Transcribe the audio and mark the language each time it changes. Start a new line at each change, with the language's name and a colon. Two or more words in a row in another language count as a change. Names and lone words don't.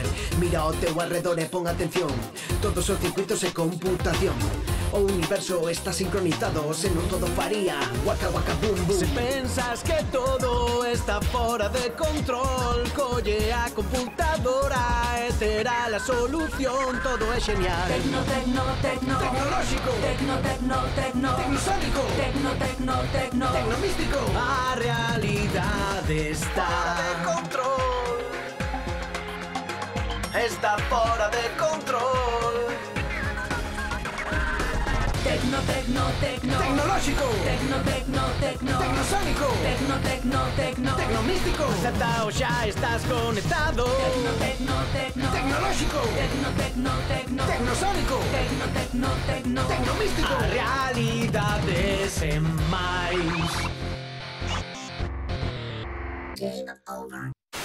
Galician: Mira ao teu arredor e pon atención. Todos os circuitos e computación. O universo está sincronizado, senón todo faría waka waka boom boom. Se pensas que todo está fora de control, colle a computadora e terá la solución. Todo é genial. Tecno, tecno, tecno. Tecnolóxico. Tecno, tecno, tecno. Tecnosónico. Tecno, tecno, tecno. Tecnomístico. A realidade está Fora de control. está fora de control. Tecno, tecno, tecno. Tecnolóxico. Tecno, tecno, tecno. Tecnosónico. Tecno, tecno, tecno. Tecnomístico. Aceptao, xa estás conectado. Tecno, tecno, tecno. Tecnolóxico. Tecno, tecno, tecno. Tecnosónico. Tecno, tecno, tecno. Tecnomístico. A realidade sen máis.
English: Game over.